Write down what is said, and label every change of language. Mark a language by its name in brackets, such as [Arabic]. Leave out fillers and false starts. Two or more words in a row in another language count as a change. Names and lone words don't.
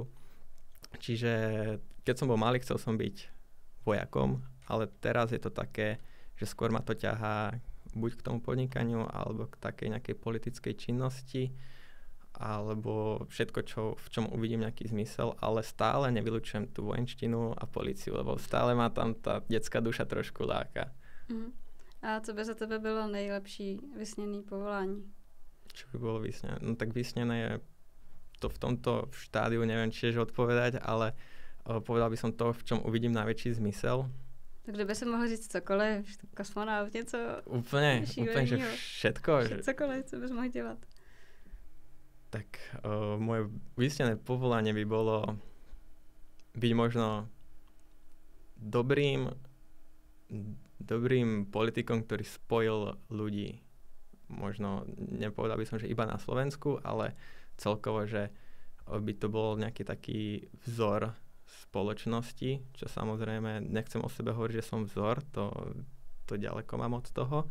[Slovak] Čiže keď som bol malý, chcel som byť vojakom, ale teraz je to také, že skôr ma to ťahá buď k tomu podnikaniu, alebo k takej nejakej politickej činnosti, alebo všetko, v čom uvidím nejaký zmysel, ale stále nevylučujem tú vojenštinu a políciu, lebo stále ma tam tá detská duša trošku láka. [Czech] A co by za tebe bylo nejlepší vysněné povolání? [Slovak] Čo by bolo vysnené? No tak vysnené je to v tomto štádiu, neviem tiež odpovedať, ale povedal by som to, v čom uvidím najväčší zmysel. [Czech] Tak kdyby [Slovak] som mohol [Czech] říct cokoliv, kosmonaut, něco [Slovak] úplne, že všetko. [Czech] Cokoliv, co bys mohl dělat. [Slovak] Tak moje vysnené povolanie by bolo byť možno dobrým politikom, ktorý spojil ľudí. Možno nepovedal by som, že iba na Slovensku, ale celkovo, že by to bol nejaký taký vzor spoločnosti, čo samozrejme, nechcem o sebe hovoriť, že som vzor, to ďaleko mám od toho.